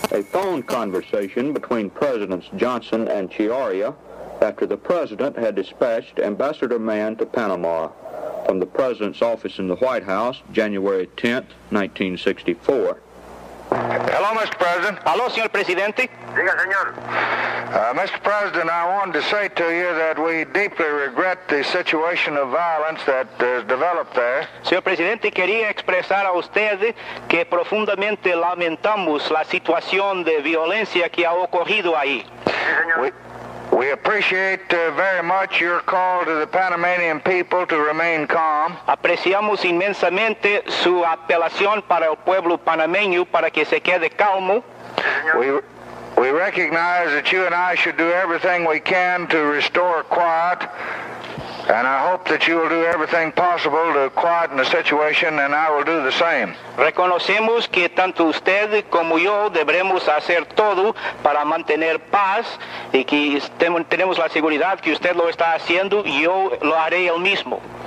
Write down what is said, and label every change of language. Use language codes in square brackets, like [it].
[en] phone conversation between Presidents Johnson and Chiari after the President had dispatched Ambassador Mann to Panama from the President's office in the White House, January 10th, 1964. Hello, Mr. President. [es] Aló, señor presidente. Diga, señor. Mr. [en] President, I wanted to say to you that we deeply regret the situation of violence that has developed there. [es] Señor presidente, quería expresar a usted que profundamente lamentamos la situación de violencia que ha ocurrido ahí. Sí, señor. [en] We appreciate very much your call to the Panamanian people to remain calm. [es] Apreciamos inmensamente su apelación para el pueblo panameño para que se quede calmo. [en] We recognize that you and I should do everything we can to restore quiet, and I hope that you will do everything possible to quieten the situation, and I will do the same. [es] Reconocemos que tanto usted como yo deberemos hacer todo para mantener paz y que tenemos la seguridad que usted lo está haciendo y yo lo haré el mismo.